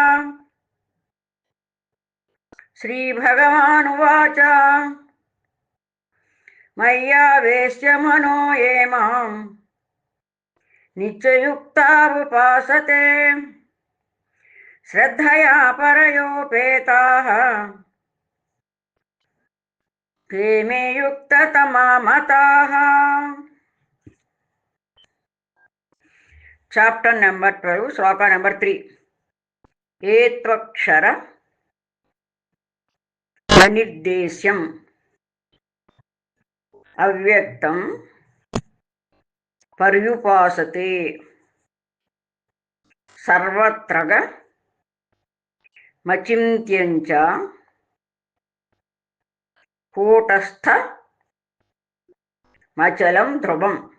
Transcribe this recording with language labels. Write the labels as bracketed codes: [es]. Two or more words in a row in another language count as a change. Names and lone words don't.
[sa] श्रीभगवानुवाच मय्यावेश्य मनो ये मां नित्ययुक्ता उपासते श्रद्धया परयोपेताः ते मे युक्ततमा मताः। [en] chapter number [te] 12 శ్లోక నెంబర్ 3 ఏత్వక్షర [sa] అనిర్దేశ్యం అవ్యక్తం పర్యుపాసతే సర్వత్రగ మచింత్యంచ కూటస్థ మచలం ధ్రువం.